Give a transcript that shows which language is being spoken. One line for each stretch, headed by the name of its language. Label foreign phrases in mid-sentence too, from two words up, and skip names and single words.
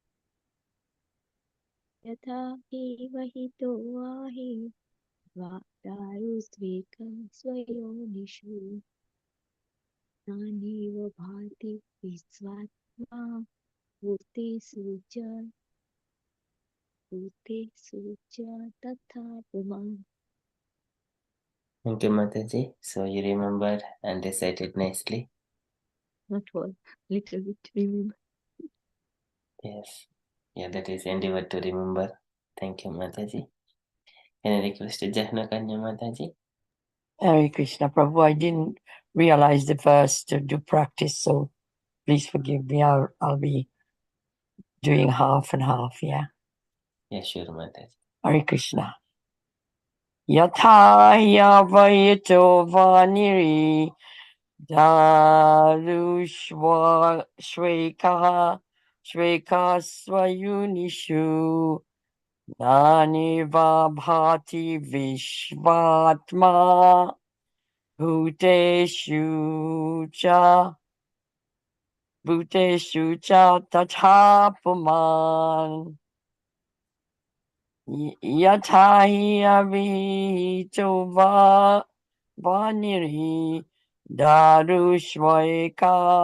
Sanskrit: यथा हि वहितो वाहि दारुस्वेकस्वयोनिषु नानेव भाति विश्वात्मा भूतेषु च तथा पुमान्.
English: Thank you, Mataji. So you remember and recited nicely. Not all, little bit remember. Yes. Yeah, that is endeavor to remember. Thank you, Mataji. Can I request Jahnakanya Mataji? Hare Krishna, Prabhu. I didn't realize the verse to do practice, so please forgive me. I'll be doing half and half, yeah. Yeah, sure, Mataji.
Sanskrit: हरे कृष्ण। यथा यवयतो वनिरि दरुष्व श्वेक स्वयुनिषु ननि वभाति विश्वात्मा भूतेषु च तथा पुमान्. यथा हि अवितो वनिरि दरुष्वैक